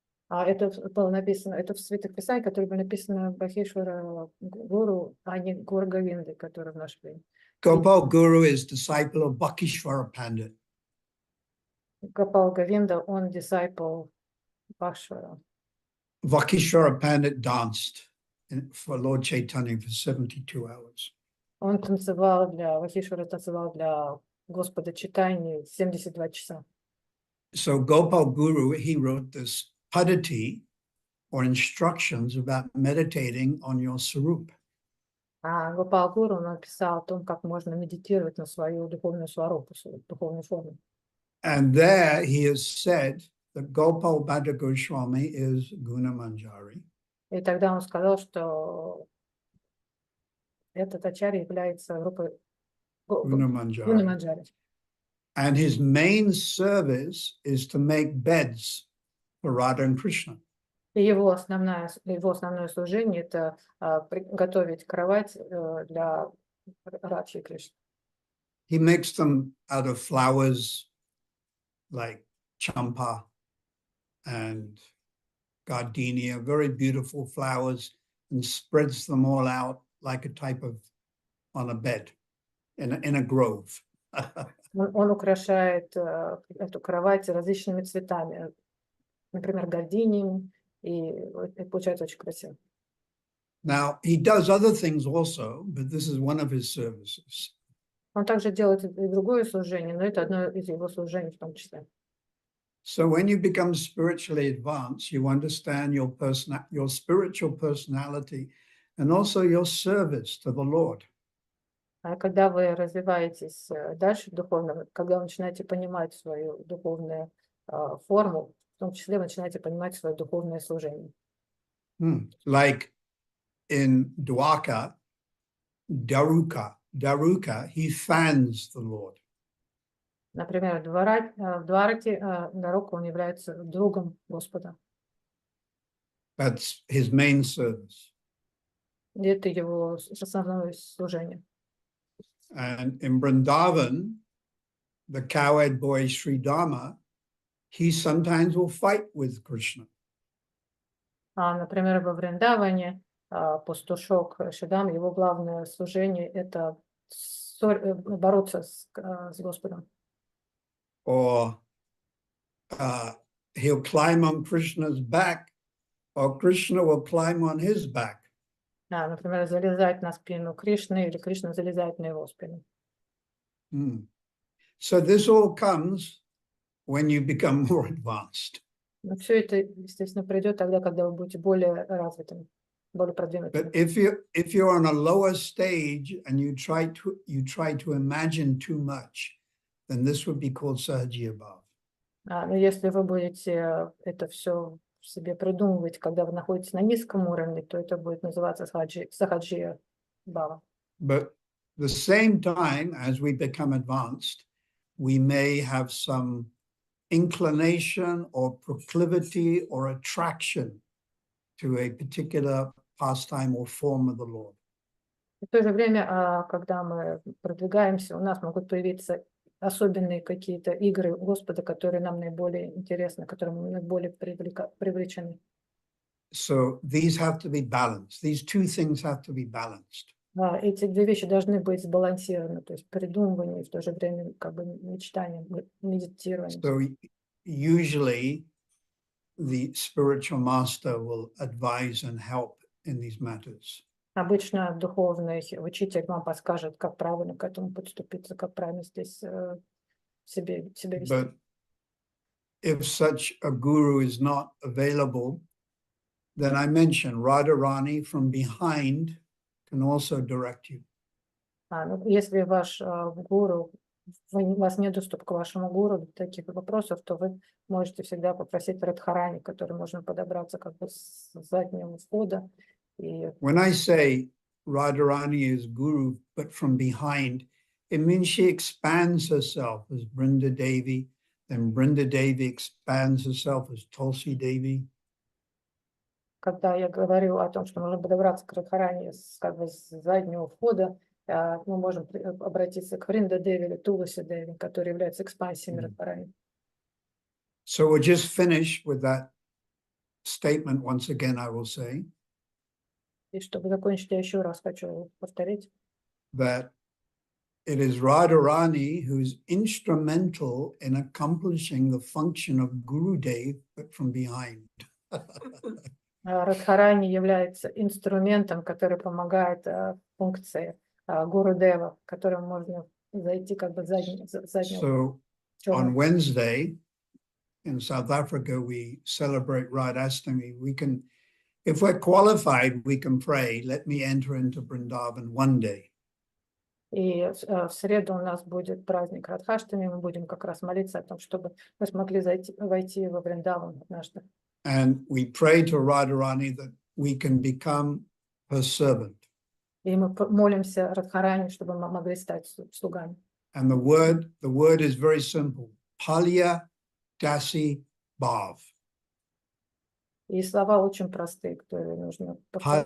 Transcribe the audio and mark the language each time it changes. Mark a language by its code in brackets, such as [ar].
[ru] Это было написано, это в святых писаниях, которые были написаны Бахишвара Гуру, а не Гор Говинды, который в наше время. [en] Gopal Guru is disciple of Vakishvara Pandit. [ru] Гопал Говинда, он disciple Бхашвара. [en] Vakishvara Pandit danced for Lord Chaitanya for 72 hours. [ru] Он танцевал Вахишвара танцевал для Господа Чайтаньи 72 часа. [en] So Gopal Guru, he wrote this padati, or instructions about meditating on your sarup. [ru] Гопал Гуру написал о том, как можно медитировать на свою духовную сварупу, свою духовную форму. [en] And there he has said that Gopal Bhatta Goswami is Guna Manjari. [ru] И тогда он сказал, что этот ачарья является группой [en] Guna [ru] Гуна Манджари. [en] And his main service is to make beds for Radha and Krishna. [ru] И его основное служение – это готовить кровать для Радхи и Кришны. [en] He makes them out of flowers like champa and gardenia, very beautiful flowers, and spreads them all out like a type of on a bed in a grove. [ru] Он украшает эту кровать различными цветами, например, гардениями, и это получается очень красиво. [en] Now, he does other things also, but this is one of his services. [ru] Он также делает и другое служение, но это одно из его служений в том числе. [en] So when you become spiritually advanced, you understand your spiritual personality and also your service to the Lord. [ru] А когда вы развиваетесь дальше духовно, когда вы начинаете понимать свою духовную форму, в том числе вы начинаете понимать свое духовное служение. [en] Like in Dwarka, Daruka, he fans the Lord. [ru] Например, в Двараке Дарука, он является другом Господа. [en] That's his main service. [ru] И это его основное служение. [en] And in Vrindavan, the cowherd boy Sri Dharma, he sometimes will fight with Krishna. [ru] Например, во Вриндаване пастушок Шидам, его главное служение – это бороться с Господом. [en] Or he'll climb on Krishna's back, or Krishna will climb on his back. [ru] Например, залезать на спину Кришны, или Кришна залезает на его спину. [en] So this all comes when you become more advanced. [ru] Но все это, естественно, придет тогда, когда вы будете более развитым, более продвинутым. [en] But if you're on a lower stage and you try to imagine too much, then this would be called Sahajiya Bhava. [ru] Но если вы будете это все себе придумывать, когда вы находитесь на низком уровне, то это будет называться Сахаджия Бхава. [en] But the same time as we become advanced, we may have some inclination or proclivity or attraction to a particular pastime or form of the Lord. [ru] В то же время, когда мы продвигаемся, у нас могут появиться особенные какие-то игры Господа, которые нам наиболее интересны, которым мы наиболее привлечены. [en] So these have to be balanced. These two things have to be balanced. [ru] Эти две вещи должны быть сбалансированы, то есть придумывание и в то же время как бы мечтание, медитирование. [en] So usually the spiritual master will advise and help in these matters. [ru] Обычно духовный учитель вам подскажет, как правильно к этому подступиться, как правильно здесь себя вести. [en] But if such a guru is not available, then I mentioned Radharani from behind can also direct you. [ru] Если ваш гуру, у вас нет доступа к вашему гуру таких вопросов, то вы можете всегда попросить Радхарани, который можно подобраться как бы с заднего входа. [en] When I say Radharani is guru, but from behind, it means she expands herself as Brinda Devi, then Brinda Devi expands herself as Tulsi Devi. [ru] Когда я говорю о том, что нужно подобраться к Радхарани как бы с заднего входа, мы можем обратиться к Бринда Деви или Туласи Деви, которые являются экспансиями Радхарани. [en] So we'll just finish with that statement once again, I will say. [ru] И чтобы закончить, я еще раз хочу повторить, [en] that it is Radharani who's instrumental in accomplishing the function of Gurudev, but from behind. [ru] Радхарани является инструментом, который помогает функции Гурудева, к которому можно зайти как бы заднего. [en] So on Wednesday in South Africa, we celebrate Radhastami. We can, if we're qualified, we can pray, let me enter into Vrindavan one day. [ru] И в среду у нас будет праздник Радхаштами, мы будем как раз молиться о том, чтобы мы смогли войти во Вриндаван однажды. [en] And we pray to Radharani that we can become her servant. [ru] И мы молимся Радхарани, чтобы мы могли стать слугами. [en] And the word is very simple. [sa] Palya Dasi Bhav. [ru] И слова очень простые, которые нужно повторять.